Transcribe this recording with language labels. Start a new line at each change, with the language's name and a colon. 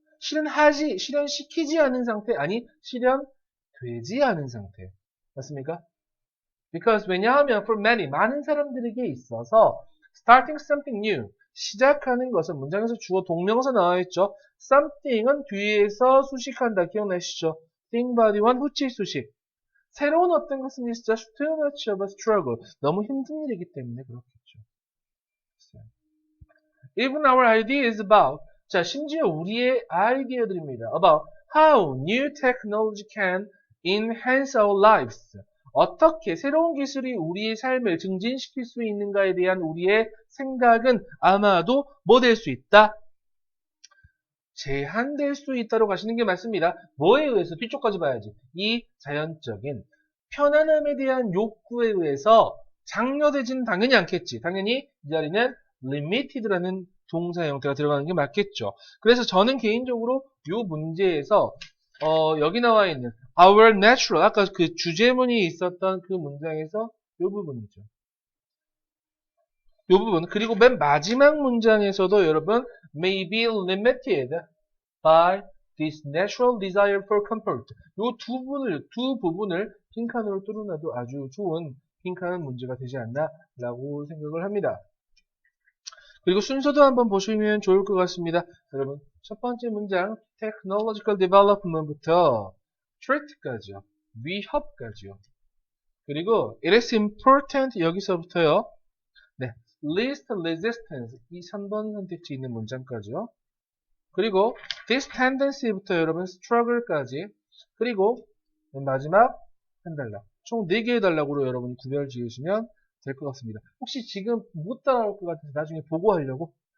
Korean: 실현시키지 않은 상태, 아니, 실현되지 않은 상태. 맞습니까?
English: Because
Korean: 왜냐하면
English: for many
Korean: 많은 사람들에게 있어서
English: starting something new
Korean: 시작하는 것은 문장에서 주어 동명사 나와 있죠. something은 뒤에서 수식한다 기억나시죠?
English: think body one
Korean: 후치 수식. 새로운 어떤 것은
English: is just too much of a struggle.
Korean: 너무 힘든 일이기 때문에 그렇겠죠.
English: Even our idea is about
Korean: 자 심지어 우리의 아이디어들입니다.
English: About how new technology can enhance our lives.
Korean: 어떻게 새로운 기술이 우리의 삶을 증진시킬 수 있는가에 대한 우리의 생각은 아마도 뭐 될 수 있다? 제한될 수 있다고 가시는 게 맞습니다. 뭐에 의해서? 뒤쪽까지 봐야지. 이 자연적인 편안함에 대한 욕구에 의해서 장려되지는 당연히 않겠지. 당연히 이 자리는 limited라는 동사 형태가 들어가는 게 맞겠죠. 그래서 저는 개인적으로 이 문제에서 여기 나와 있는
English: our natural
Korean: 아까 그 주제문이 있었던 그 문장에서 이 부분이죠. 이 부분 그리고 맨 마지막 문장에서도 여러분
English: may be limited by this natural desire for comfort.
Korean: 이 두 부분을 빈칸으로 뚫어놔도 아주 좋은 빈칸 문제가 되지 않나라고 생각을 합니다. 그리고 순서도 한번 보시면 좋을 것 같습니다. 여러분 첫 번째 문장
English: technological development
Korean: 부터 threat까지요. 위협까지요. 그리고 it is important 여기서부터요. 네,
English: least resistance
Korean: 이 3번 선택지 있는 문장까지요. 그리고
English: this tendency
Korean: 부터 여러분 struggle까지 그리고 마지막 한 단락 총 4개의 단락으로 여러분이 구별 지으시면 될 것 같습니다. 혹시 지금 못 따라올 것 같아서 나중에 보고 하려고?